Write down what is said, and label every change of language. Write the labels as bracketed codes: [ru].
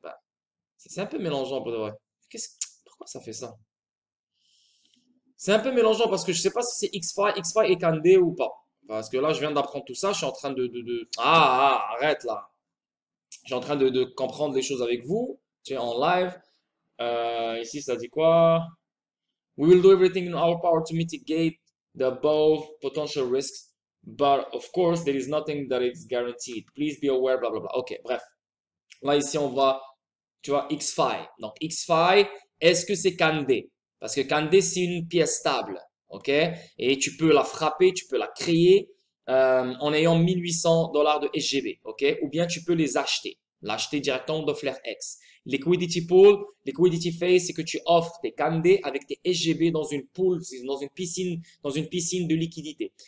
[fr] Bah, c'est un peu mélangeant pour de vrai. Pourquoi ça fait ça? C'est un peu mélangeant parce que je sais pas si c'est XFi et Candé ou pas. Parce que là, je viens d'apprendre tout ça. Je suis en train arrête là. Je suis en train de comprendre les choses avec vous. Tu es en live. Ici, ça dit quoi? [en] We will do everything in our power to mitigate the above potential risks, but of course, there is nothing that is guaranteed. Please be aware, [fr] blah, blah, blah. Ok, bref. Là, ici, on va, tu vois, XFi. Donc, XFi, est-ce que c'est Candé? Parce que Candé, c'est une pièce stable. Ok? Et tu peux la frapper, tu peux la créer en ayant 1800 $ de SGB. Ok? Ou bien tu peux les acheter. L'acheter directement de FlareX. Liquidity pool, liquidity phase, c'est que tu offres tes candés avec tes SGB dans une pool, dans une piscine de liquidité.